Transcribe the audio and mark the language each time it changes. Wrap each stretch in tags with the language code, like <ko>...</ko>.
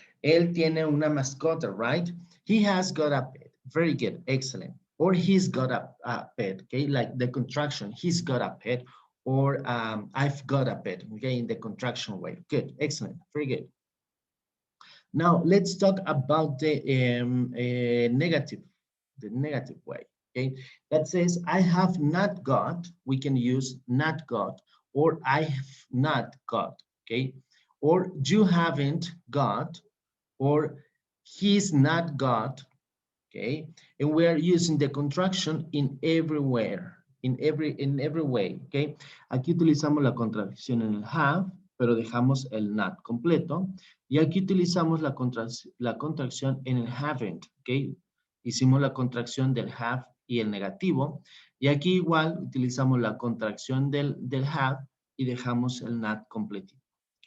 <es>Él tiene una mascota, right?</es> <en>He has got a pet. Very good. Excellent. Or he's got a pet, okay? Like the contraction, he's got a pet, or I've got a pet, okay? In the contraction way. Good. Excellent. Very good. Now, let's talk about the negative way, okay? That says, I have not got, we can use not got, or I have not got, okay? Or you haven't got, or he's not got, okay? And we're using the contraction in everywhere, in every way, okay?</en> <es>Aquí utilizamos la contracción en el have, pero dejamos el not completo. Y aquí utilizamos la contracción en el haven't, ¿ok? Hicimos la contracción del have y el negativo. Y aquí igual utilizamos la contracción del have y dejamos el not completito, ¿ok?</es>